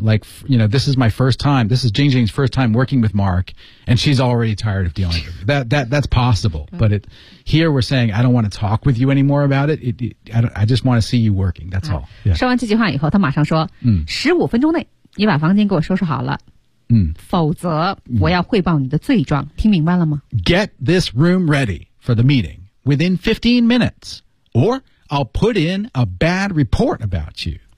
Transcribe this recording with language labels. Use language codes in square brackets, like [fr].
[en] Like, you know, this is my first time. This is Jing Jing's first time working with Mark, and she's already tired of dealing with it. That's possible. But here we're saying, I don't want to talk with you anymore about it. I just want to see you working. That's all. Yeah. [zh] 说完这句话以后，他马上说，15分钟内，你把房间给我收拾好了。否则我要汇报你的罪状。听明白了吗？ [en] Get this room ready for the meeting within 15 minutes, or... I'll put in a bad report about you.